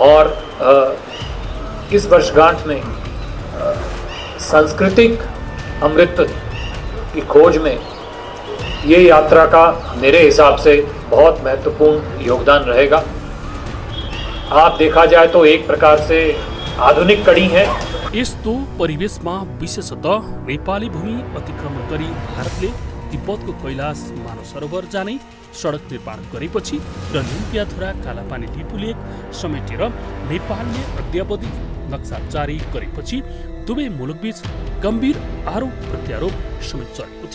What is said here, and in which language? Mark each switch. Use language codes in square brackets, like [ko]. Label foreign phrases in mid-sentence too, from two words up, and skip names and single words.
[hi] और इस वर्षगांठ में सांस्कृतिक अमृत की खोज में ये यात्रा का मेरे हिसाब से बहुत महत्वपूर्ण योगदान रहेगा। आप देखा जाए तो एक प्रकार से आधुनिक कड़ी है। [ne] यस्तो परिवेशमा विशेषतः नेपाली भूमि अतिक्रमण गरी भारतले तिब्बतको कैलाश मानव सरोवर जाने सडक निर्माण गरेपछि र लुम्पियाधुरा कालापानी लिपुलेक समेटेर नेपालले अद्यावधिक नक्सा जारी गरेपछि दुवै मुलुकबीच गम्भीर आरोप प्रत्यारोप समेत चलेको थियो।